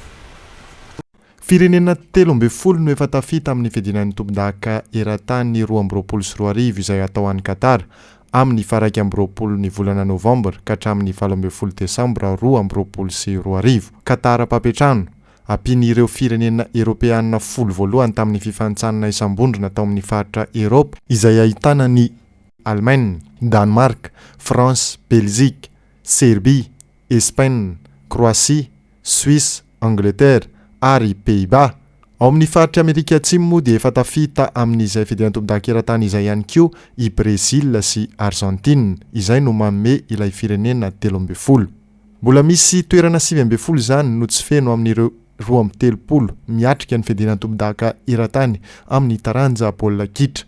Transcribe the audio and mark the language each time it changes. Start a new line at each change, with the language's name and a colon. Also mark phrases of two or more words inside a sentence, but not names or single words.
Malagasy: Firenena 13 no efa tafita amin'ny fiadinan'ny tompon-daka eran-tany 2022 izay atao an'i Qatar amin'ny 20 ny volana Novambra ka hatramin'ny 12 Desambra 2022. Qatar Papetrano ampian'ireo firenena Europeana 12 tamin'ny fifantsanana isam-bondrona tao amin'ny faritra Eropa izay ahitana ny Allemagne, Danemark, France, Belgique, Serbie, Espagne, Croatie, Suisse, Angleterre ary Pays-Bas. Ao amin'ny faritra Amerika Atsimo moa dia efa tafita amin'izay fiadiana tompon-daka eran-tany izay ihany koa i Brésil sy Argentine izay no manome ilay firenena 13. Mbola misy toerana 9 izany no tsy feno amin'ireo 13 miatrika ny fiadiana tompon-daka eran-tany amin'ny taranja baolina kitra.